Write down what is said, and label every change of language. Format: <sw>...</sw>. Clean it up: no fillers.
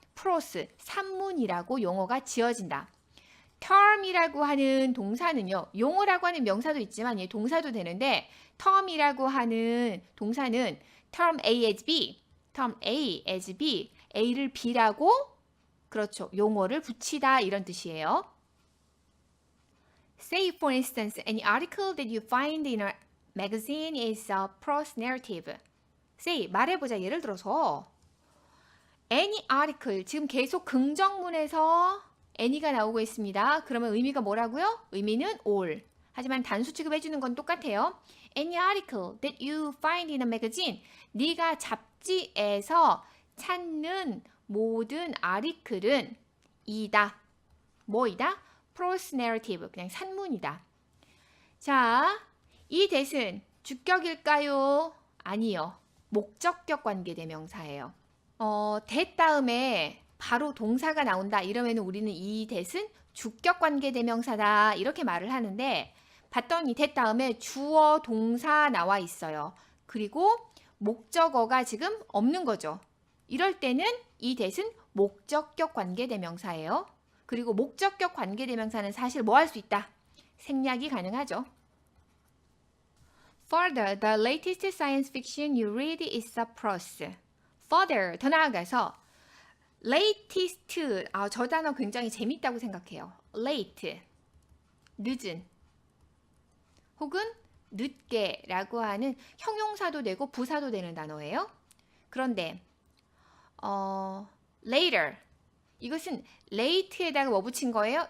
<ko>프로스, 산문이라고 용어가 지어진다. term이라고 하는 동사는요. 용어라고 하는 명사도 있지만 동사도 되는데 term이라고 하는 동사는</ko> <en>term A as B,</en> <ko>term A as B, A를 B라고 그렇죠. 용어를 붙이다 이런 뜻이에요.</ko> <en>Say for instance, any article that you find in a magazine is a prose narrative.</en> <ko>Say, 말해보자. 예를 들어서</ko> <en>any article,</en> <ko>지금 계속 긍정문에서 any가 나오고 있습니다. 그러면 의미가 뭐라고요? 의미는 all. 하지만 단수 취급해주는 건 똑같아요.</ko> <en>Any article that you find in a magazine.</en> <ko>네가 잡지에서 찾는 모든 아리클은 이다. 뭐이다?</ko> <en>prose narrative.</en> <ko>그냥 산문이다. 자, 이 that은 주격일까요? 아니요. 목적격 관계대명사예요. that 다음에 바로 동사가 나온다. 이러면 우리는 이 that은 주격 관계대명사다. 이렇게 말을 하는데 봤더니 that 다음에 주어 동사 나와 있어요. 그리고 목적어가 지금 없는 거죠. 이럴 때는 이 that은 목적격 관계대명사예요. 그리고 목적격 관계대명사는 사실 뭐 할 수 있다? 생략이 가능하죠.</ko> <en>Further, the latest science fiction you read is a prose.</en> <ko>Further, 더 나아가서 latest, 저 단어 굉장히 재밌다고 생각해요. late, 늦은 혹은 늦게라고 하는 형용사도 되고 부사도 되는 단어예요. 그런데 later, 이것은 late에다가 뭐 붙인 거예요?</ko>